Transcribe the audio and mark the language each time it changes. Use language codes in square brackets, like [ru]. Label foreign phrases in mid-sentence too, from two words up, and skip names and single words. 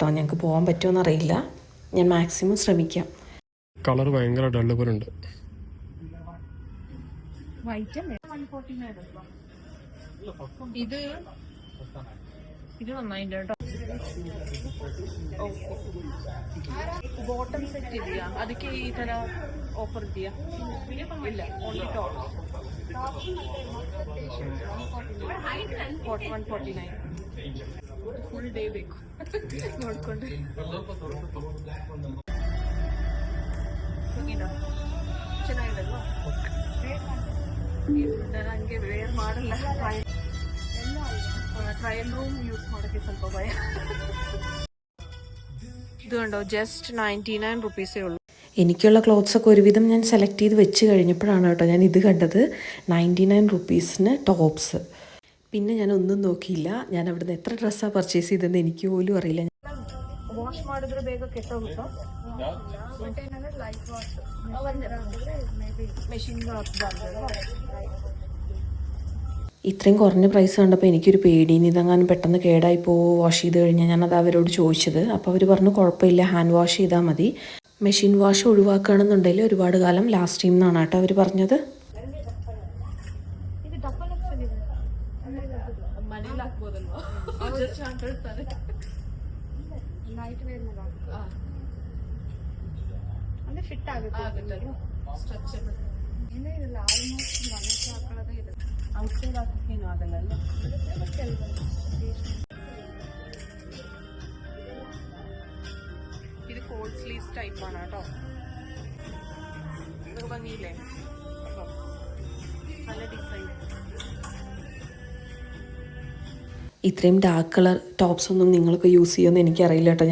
[ml] ഞങ്ങൾക്ക് പോകാൻ പറ്റുമോ അറിയില്ല, ഞാൻ മാക്സിമം ശ്രമിക്കാം. കളർ ഭയങ്കര ഡള്ള് പോലെ ഉണ്ട്. ഇത് നന്നായിട്ടുണ്ട് കേട്ടോ. [en] bottom set ಇದೆಯಾ? [kn] ಅದಕ್ಕೆ ಈ ತರ ಆಫರ್ ಇದೆಯಾ? ಇಲ್ಲ, [en] only top. [kn] 149. [en] full day [kn] ಬೇಕು ನೋಡ್ಕೊಂಡು. ಚೆನ್ನಾಗಿದಲ್ವಾ? ನನಗೆ ವೇರ್ ಮಾಡಲ್ಲ, [en] trial room use [kn] ಮಾಡೋಕ್ಕೆ ಸ್ವಲ್ಪ ಭಯ. [ml] ഇത് കണ്ടോ, [en] just 99 rupees [ml] ഉള്ളൂ. എനിക്കുള്ള ക്ലോത്ത്സൊക്കെ ഒരുവിധം ഞാൻ സെലക്ട് ചെയ്ത് വെച്ച് കഴിഞ്ഞപ്പോഴാണ് കേട്ടോ ഞാൻ ഇത് കണ്ടത്. 99 റുപ്പീസിന് ടോപ്സ്. പിന്നെ ഞാൻ ഒന്നും നോക്കിയില്ല. ഞാൻ അവിടുന്ന് എത്ര ഡ്രസ്സാണ് പർച്ചേസ് ചെയ്തതെന്ന് എനിക്ക് പോലും അറിയില്ല. [kn] വാഷ് ಮಾಡಿದ್ರೆ ಬೇಗ ಕೆಟ್ಟೋಗುತ್ತಾ? [ml] ഇത്രയും കുറഞ്ഞ പ്രൈസ് കണ്ടപ്പോൾ എനിക്കൊരു പേടി, ഇതെങ്ങാനും പെട്ടെന്ന് കേടായി പോവോ വാഷ് ചെയ്ത് കഴിഞ്ഞാൽ. ഞാനത് അവരോട് ചോദിച്ചത്. അപ്പോൾ അവർ പറഞ്ഞു കുഴപ്പമില്ല, [en] hand wash [ml] ചെയ്താൽ മതി. [en] machine wash [ml] ഒഴിവാക്കുകയാണെന്നുണ്ടെങ്കിൽ ഒരുപാട് കാലം ലാസ്റ്റ് ചെയ്യുമെന്നാണ് കേട്ടോ അവർ പറഞ്ഞത്. [kn] ಫಿಟ್ ಆಗುತ್ತೆ, ಆಲ್ಮೋಸ್ಟ್ ಮನೆಗೆ ಹಾಕೊಳ್ಳೋದೇ ಇದೆ. ಔಟ್ಸೈಡ್ ಹಾಕೋಕ್ಕೇನು ಆಗಲ್ಲ. [ml] ഇത് [en] cold sleeves [ml] ടൈപ്പാണ് കേട്ടോ. ഇതൊക്കെ ഭംഗിയില്ലേ? നല്ല ഡിസൈൻ. ഇത്രയും [en] dark colour tops [ml] ഒന്നും നിങ്ങൾക്ക് യൂസ് ചെയ്യുമെന്ന് എനിക്കറിയില്ല കേട്ടോ.